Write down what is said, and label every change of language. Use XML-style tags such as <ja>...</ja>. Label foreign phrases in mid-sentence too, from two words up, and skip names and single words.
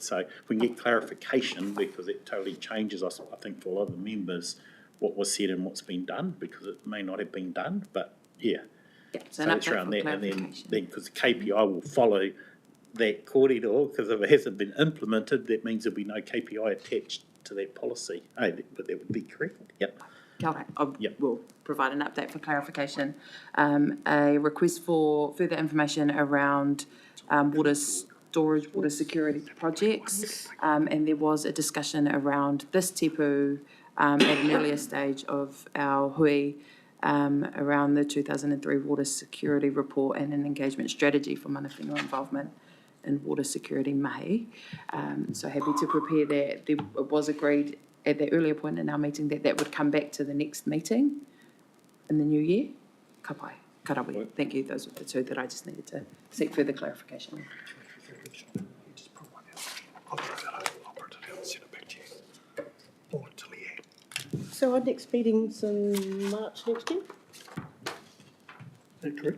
<en>So if we can get clarification, because it totally changes us, I think, for a lot of the members, what was said and what's been done, because it may not have been done, but yeah. So an it's update around for that, and clarification. then because the KPI will follow that kōrero, because if it hasn't been implemented, that means there'll be no KPI attached to that policy. But that would be correct, yep.</en> <mi>Kia ora.</mi> <en>We'll provide an update for clarification. A request for further information around water storage, water security projects. And there was a discussion around this tipu at an earlier stage of our hui around the 2003 Water Security Report and an engagement strategy for</en> <mi>mana whenua</mi> <en>involvement in water security mahi. So happy to prepare that. It was agreed at the earlier point in our meeting that would come back to the next meeting in the new year.</en> <mi>Ka pai, karawi.</mi> <en>Thank you. Those were the two that I just needed to seek further clarification. So our next meeting's in March next year? Is that correct?</en>